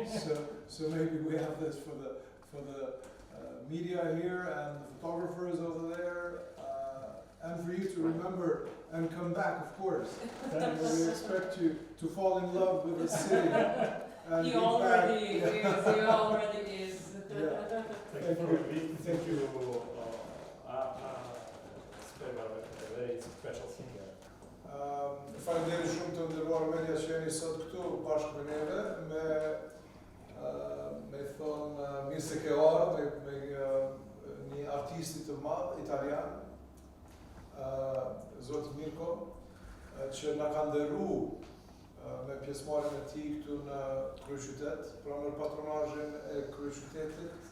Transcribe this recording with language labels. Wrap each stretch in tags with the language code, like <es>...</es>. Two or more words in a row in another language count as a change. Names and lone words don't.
<en>So maybe we have this for the media here and the photographers over there, and for you to remember and come back, of course. And we expect you to fall in love with the city and He be already back. is. He already is. Yeah. Thank you. Thank you. A very special singer.</en> <sq>Faleminderit shumë të nderuar media që jeni sot këtu bashkë me neve, me thonë mirë se ke ardhur me një artisti të madh italian, Zoti Mirko, që na ka nderuar me pjesëmarrjen e tij këtu në kryeqytet, pra në patronazhin e kryeqytetit.</sq>